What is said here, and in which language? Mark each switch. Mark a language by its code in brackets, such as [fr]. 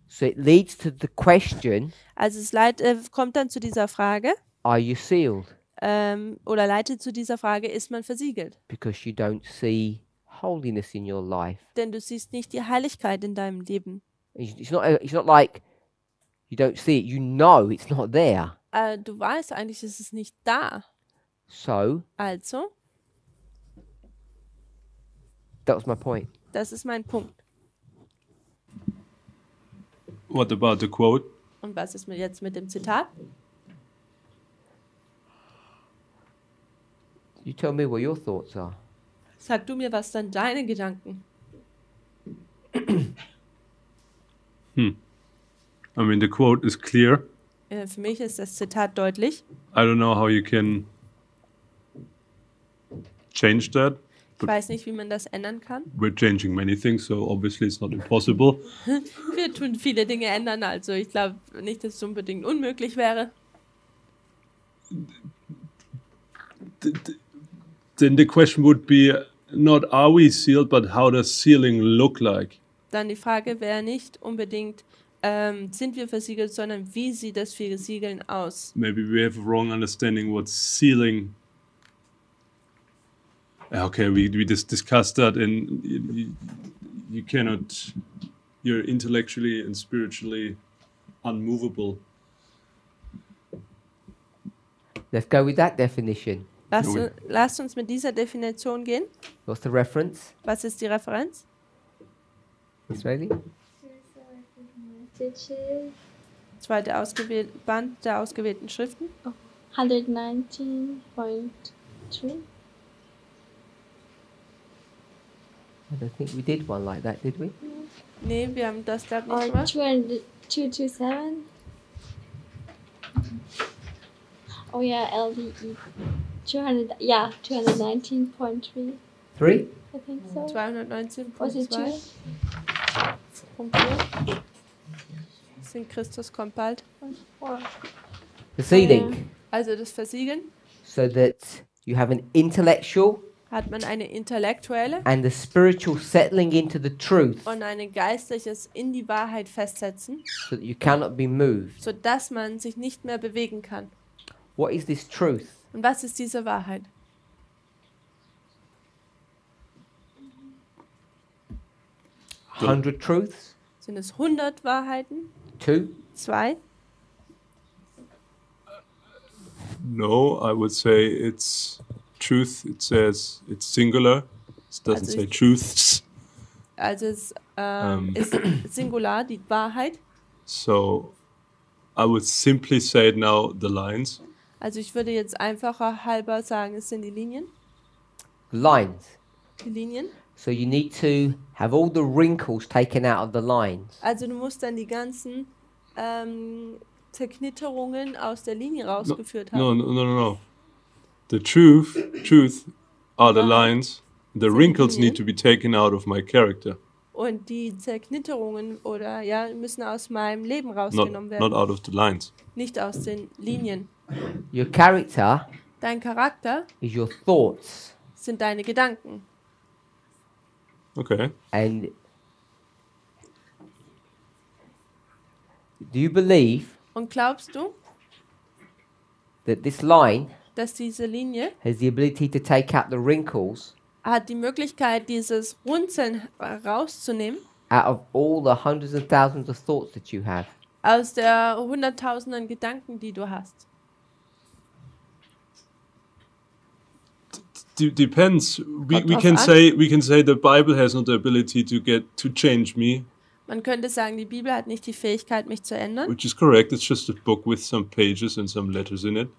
[en] So it leads to the question, [de] Also es kommt dann zu dieser Frage, [en] are you sealed? [de] oder leitet zu dieser Frage, ist man versiegelt? [en] Because you don't see holiness in your life. [de] Denn du siehst nicht die Heiligkeit in deinem Leben. [en] It's not like you don't see it, you know it's not there. [de] Du weißt eigentlich, ist es nicht da. [en] So, [de] Also, [en] that was my point. [de] das ist mein Punkt. [en] What about the quote? [de] Und was ist jetzt mit dem Zitat? [en] You tell me what your thoughts are. [de] Sag du mir, was dann deine Gedanken? [en] I mean, the quote is clear. [de] Für mich ist das Zitat deutlich. [en] I don't know how you can change that. [de] Ich weiß nicht, wie man das ändern kann. [en] We're changing many things, so obviously it's not impossible. [de] Wir tun viele Dinge ändern, also ich glaube nicht, dass es unbedingt unmöglich wäre. [en] Then the question would be not are we sealed, but how does sealing look like? [de] Dann die Frage wäre nicht unbedingt, sind wir versiegelt, sondern wie sieht das Versiegeln aus? [en] Maybe we have a wrong understanding what sealing. Okay, we just discussed that, and you cannot. You're intellectually and spiritually unmovable. Let's go with that definition. [de] Lasst uns mit dieser Definition gehen. [en] What's the reference? [de] Was ist die Referenz? [en] Israeli? [de] Zweite Band der ausgewählten Schriften. [en] 119.3. I don't think we did one like that, did we? [de] Nee, wir haben das glaube ich [en] Or [de] nicht gemacht. [en] 227. Oh yeah, LDE. 219.3. 3? I think so. [de] 219.2. Punkt 4. Sind Christus kommt bald. [en] The sealing. [de] Also das Versiegeln. [en] So that you have an intellectual [de] Hat man eine intellektuelle [en] and the spiritual settling into the truth [de] und ein geistliches in die Wahrheit festsetzen, [en] so that you cannot be moved. [de] sodass man sich nicht mehr bewegen kann. [en] What is this truth? [de] Und was ist diese Wahrheit? [en] 100 truths? [de] Sind es 100 Wahrheiten? [en] 2? [de] 2? [en] No, I would say it's truth. It says it's singular. It doesn't [de] Also [en] say truths. [de] Also es ist Singular, die Wahrheit. [en] So I would simply say now the lines. [de] Also ich würde jetzt einfacher halber sagen, es sind die Linien. [en] Lines. [de] Die Linien. [en] So you need to have all the wrinkles taken out of the lines. [de] Also du musst dann die ganzen Zerknitterungen aus der Linie rausgeführt haben. [en] No. The truth are the lines. The wrinkles need to be taken out of my character. [de] Und die Zerknitterungen müssen aus meinem Leben [en] Not, [de] rausgenommen werden. [en] not out of the lines. [de] Nicht aus den Linien. [en] Your character [de] Dein Charakter [en] is your thoughts. [de] sind deine Gedanken. [en] Okay. And do you believe [de] Und glaubst du, [en] that this line [de] dass diese Linie [en] has the ability to take out the wrinkles [de] hat die Möglichkeit, dieses Runzeln rauszunehmen [en] out of all the hundreds and thousands of thoughts that you have? [de] aus der hunderttausenden Gedanken, die du hast? [en] Depends. We [de] drauf [en] can [de] an. [en] say the Bible has not the ability to change me, [de] Man könnte sagen, die Bibel hat nicht die Fähigkeit, mich zu ändern. [en] which is correct. It's just a book with some pages and some letters in it.